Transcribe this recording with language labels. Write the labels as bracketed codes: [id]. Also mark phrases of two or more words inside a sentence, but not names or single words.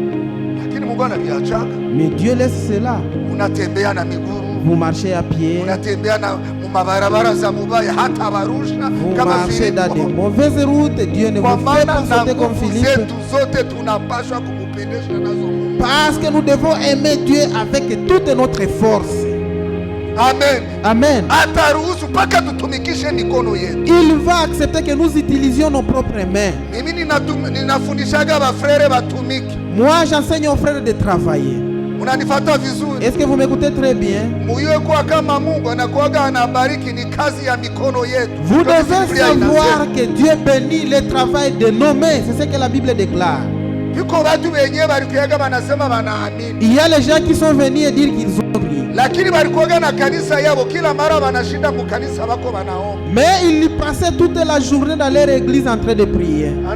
[fr] Mais Dieu laisse cela. Vous marchez à pied. Vous marchez dans des mauvaises routes. Dieu ne vous fait pas sauter comme Philippe. Parce que nous devons aimer Dieu avec toute notre force. Amen. Amen. [sw] Ataruhusu mpaka tutumikishe mikono yetu. [fr] Il va accepter que nous utilisions nos propres mains. [sw] Mimi ninafundishaga ba frere batumiki. [fr] Moi j'enseigne aux frères de travailler. [sw] Unanifuata vizuri? [fr] Est-ce que vous m'écoutez très bien? [sw] Muyue kwa kama Mungu anakuaga anabariki ni kazi ya mikono yetu. [fr] Vous devez savoir que Dieu bénit le travail de nos mains. C'est ce que la Bible déclare. Il y a les gens qui sont venus et dire qu'ils ont prié. Mais ils passaient toute la journée dans leur église en train de prier.